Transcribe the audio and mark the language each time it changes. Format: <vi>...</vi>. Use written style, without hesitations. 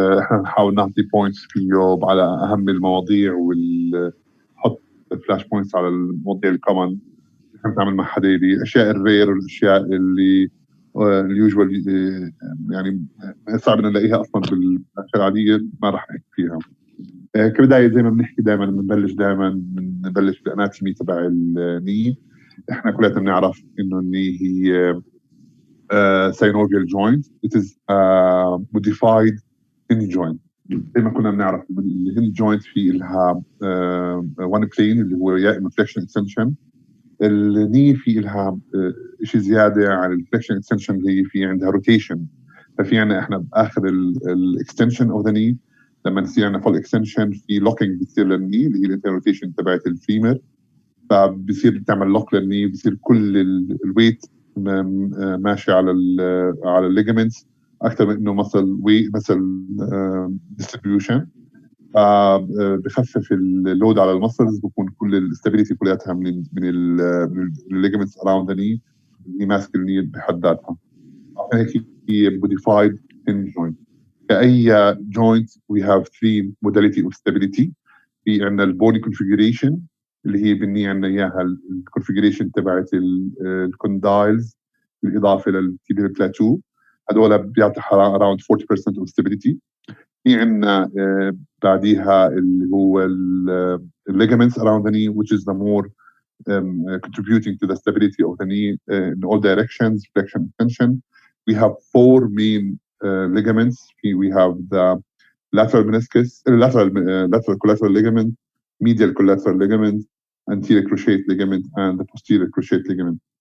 <ar>احنا نحاول نعطي بوينتس فيه على اهم المواضيع ونحط فلاش بوينتس على المواضيع الكومن احنا بنتعامل مع حدايدي، الاشياء الرير والاشياء اللي اليوجوال يعني صعب نلاقيها اصلا بالاشياء العاديه، ما راح نحكي فيها. كبدايه زي ما بنحكي دائما بنبلش بالاناتومي تبع الني. احنا كلنا بنعرف انه الني هي synovial joint.</ar> <en>It is a modified hinge joint.</en> <ar>زي ما كنا بنعرف الهنج جوينت في لها one plane اللي هو يا اما flexion extension. الني في لها شيء زياده عن الفليكشن اكستنشن اللي هي في عندها روتيشن. ففي عندنا احنا باخر الاكستنشن اوف ذا ني لما نصير عندنا فول اكستنشن في لوكينج بتصير للني اللي هي الانتروتيشن تبعت الفيمر، فبصير بتعمل لوك للني، بصير كل الويت ماشي على الليجمنتس اكثر من انه مسل ديستريبيوشن. بخفف اللود على المسلز، بكون كل الاستابيليتي كلياتها من الليجمنتس اراوند ذا ني اللي ماسك الني بحد ذاتها. عشان هيك هي موديفايد هنج جوينت. كأي جوينت</ar> <en>we have three modality of stability.</en> <ar>في عندنا البوني كونفيجريشن اللي هي بني عندنا اياها الكونفيجريشن تبعت الكوندايلز بالاضافه للتيبيال بلاتو، هذول بيعطي</ar> <en>around 40% of stability.</en> <ar>في عندنا بعديها اللي هو</ar> <en>ligaments around the knee, which is the more contributing to the stability of the knee in all directions, flexion, extension. We have four main ligaments. We have the lateral meniscus, lateral collateral ligament, medial collateral ligament, anterior cruciate ligament, and the posterior cruciate ligament.</en>